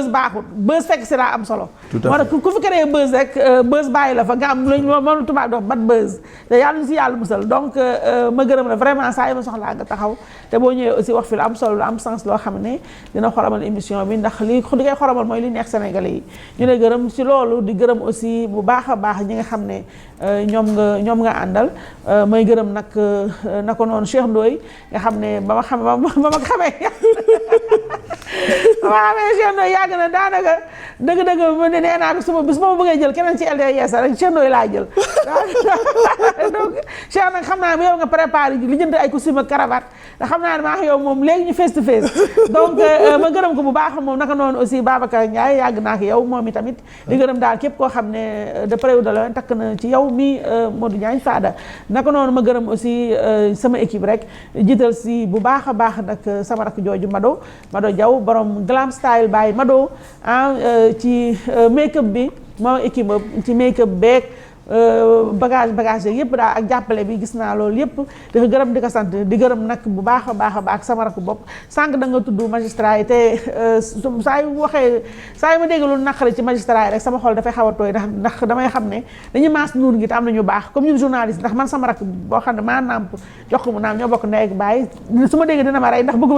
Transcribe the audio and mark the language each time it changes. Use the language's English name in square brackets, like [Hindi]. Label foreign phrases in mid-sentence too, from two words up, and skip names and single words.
[Wolof] baaxul buzz fekk si daa am solo moo tax ku fi créer buzz rek buzz bàyyi la fa nga am lañ moom tubaab dox bat buzz te yàlla ñu si yàlla musal donc ma gërëm la vraiment saa yi ma soxlaa nga taxaw te boo ñëwee aussi wax fi lu am solo lu am sens loo xam ne dina xoromal émission bi ndax li koy xoromal mooy li neex Sénégalais yi ñu lay gërëm si loolu di gërëm aussi bu baax a baax ñi nga xam ne ñoom nga àndal may gërëm nag na ko noonu Cheikh Ndoye nga xam ne ba ma xamee Cheikh Ndoye yàgg na daanaka dëgg-dëgg ma ne nee naa ko suma bis ma bëggee jël keneen ci LDR Yeesal rek Cheikh Ndoye laa jël donc Cheikh nag xam naa ne yow nga préparé li jënd ay costume ak cravate te xam naa ne maa yow moom léegi ñu [English] face to face [Wolof] donc ma gërëm ko bu baax moom naka noonu aussi Babacar Ndiaye yàgg naa ko yow moom i tamit di gërëm daal képp koo xam ne [French] de près ou de loin [Wolof] takk na ci yow mi Modou Diagne Fada naka noonu ma gërëm aussi sama équipe rek jiital si bu baax a baax nag sama rakk jooju Mado Diaw borom glam style by Mado ci make-up bi moom équipe ci make-up beeg bagage yëpp daal ak jàppale bi gis naa loolu yëpp di ko gërëm di ko sant di gërëm nag bu baax a baax sama rakk bopp sànq da nga tudd magistrat yi te saa yu ma dégg lu naqari ci magistrat yi rek sama xol dafay xaw a tooy ndax damay xam ne dañuy maas nuur gi te am na ñu baax comme ñun journaliste ndax man sama rakk boo xam ne maa nàmp jox ko mu naam ñoo bokk ndey ak baay su ma dégg dina ma rey ndax bëgguma